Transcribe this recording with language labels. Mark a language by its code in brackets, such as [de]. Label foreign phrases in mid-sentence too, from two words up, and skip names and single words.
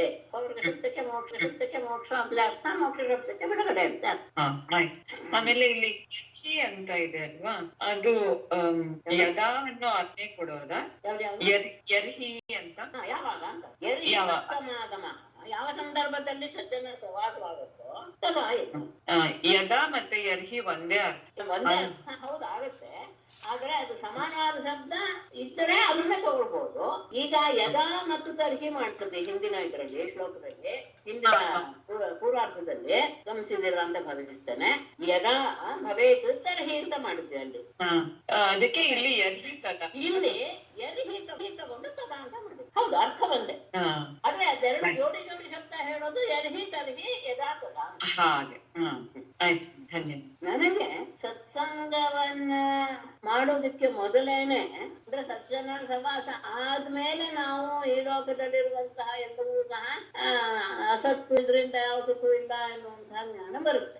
[kn] ಅಪವರ್ಗ ಶಬ್ದಕ್ಕೆ ಮೋಕ್ಷ ಶಬ್ದಕ್ಕೆ ಮೋಕ್ಷ ಅಂತಲೇ ಅರ್ಥ, ಮೋಕ್ಷ ಶಬ್ದಕ್ಕೆ ಬಿಡುಗಡೆ ಅಂತ ಅರ್ಥ. ಆಮೇಲೆ ಇಲ್ಲಿ ಯರ್ಹಿ ಅಂತ ಇದೆ ಅಲ್ವಾ, ಅದು ಯದಾ ಅನ್ನೋ ಆಜ್ಞೆ ಕೊಡೋದಾ? ಯರ್ಹಿ ಅಂತ ಯಾವಾಗ ಅಂತ. [sa] ಯರ್ಹಿ ಸತ್ಸಮಾಗಮ [kn] ಯಾವ ಸಂದರ್ಭದಲ್ಲಿ ಸಜ್ಜನರ ಸಹವಾಸವಾಗುತ್ತೋ ತದಾ ಯದಾ ಮತ್ತೆ ಯರ್ಹಿ ಒಂದೇ ಅರ್ಥ. ಒಂದೇ ಅರ್ಥ ಹೌದು ಆಗುತ್ತೆ. ಆದ್ರೆ ಅದು ಸಮಾನವಾದ ಶಬ್ದ ಇದ್ದರೆ ಅದನ್ನೇ ತಗೊಳ್ಬಹುದು. ಈಗ ಯದಾ ಮತ್ತು ತರ್ಹಿ ಮಾಡ್ತದೆ ಹಿಂದಿನ ಇದರಲ್ಲಿ ಶ್ಲೋಕದಲ್ಲಿ, ಹಿಂದಿನ ಪೂರ್ವಾರ್ಥದಲ್ಲಿ ಗಮನಿಸಿದಿರ ಅಂತ ಭಾವಿಸ್ತೇನೆ. [sa] ಯದಾ ಭವೇತ್ ತರ್ಹಿ [kn] ಅಂತ ಮಾಡಿದ್ವಿ ಅಲ್ಲಿ. ಅದಕ್ಕೆ ಇಲ್ಲಿ [sa] ಯರ್ಹಿ ತದಾ, [kn] ಇಲ್ಲಿ ಯರ್ಹಿ ತಗೊಂಡು ತದಾ ಅಂತ ಮಾಡಿದ್ವಿ. ಹೌದು ಅರ್ಥ ಒಂದೇ. ಆದ್ರೆ ಅದೆರಡು ಜೋಡಿ ಜೋಡಿ ಶಬ್ದ ಹೇಳೋದು [sa] ಯರ್ಹಿ ತರ್ಹಿ ಯದಾ ತದಾ. [kn] ಹಾಗೆ. ಆಯ್ತು, ಧನ್ಯವಾದ. ನನಗೆ ಸತ್ಸಂಗವನ್ನ ಮಾಡೋದಕ್ಕೆ ಮೊದಲೇನೆ ಅಂದ್ರೆ ಸಜ್ಜನರ ಸಹವಾಸ ಆದ್ಮೇಲೆ ನಾವು ಈ ಲೋಕದಲ್ಲಿರುವಂತಹ ಎಲ್ಲವೂ ಸಹ ಅಸತ್ತು, ಇದರಿಂದ ಯಾವ ಸುಖವೂ ಇಲ್ಲ ಎನ್ನುವಂತಹ ಜ್ಞಾನ ಬರುತ್ತೆ.